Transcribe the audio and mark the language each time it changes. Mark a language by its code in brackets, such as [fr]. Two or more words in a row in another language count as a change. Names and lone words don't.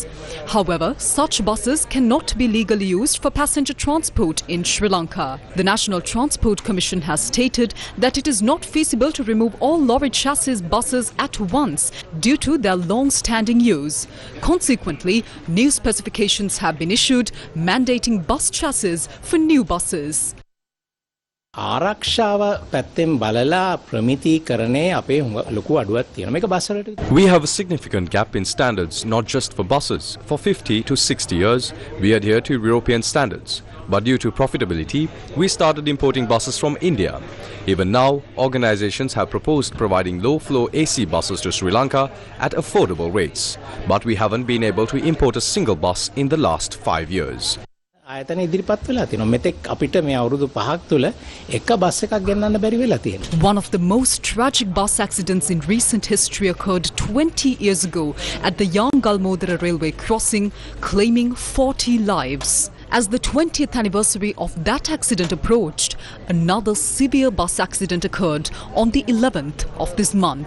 [en] However, such buses cannot be legally used for passenger transport in Sri Lanka. The National Transport Commission has stated that it is not feasible to remove all lorry chassis buses at once due to their long-standing use. Consequently, new specifications have been issued mandating bus chassis for new buses. [si] ආරක්ෂාව පැත්තෙන් බලලා ප්‍රමිතීකරණයේ අපේ ලොකු අඩුවක් තියෙනවා. මේක බස් වලට. [en] We have a significant gap in standards, not just for buses. For 50 to 60 years, we adhere to European standards. But due to profitability, we started importing buses from India. Even now, organizations have proposed providing low-flow AC buses to Sri Lanka at affordable rates. But we haven't been able to import a single bus in the last 5 years. [si] ආයතන ඉදිරිපත් වෙලා තියෙනවා. මෙතෙක් අපිට මේ අවුරුදු 5ක් තුල එක බස් එකක් ගෙන්නන්න බැරි වෙලා තියෙනවා. [en] One of the most tragic bus accidents in recent history occurred 20 years ago at the Yangalmodara railway crossing, claiming 40 lives. As the 20th anniversary of that accident approached, another severe bus accident occurred on the 11th of this month.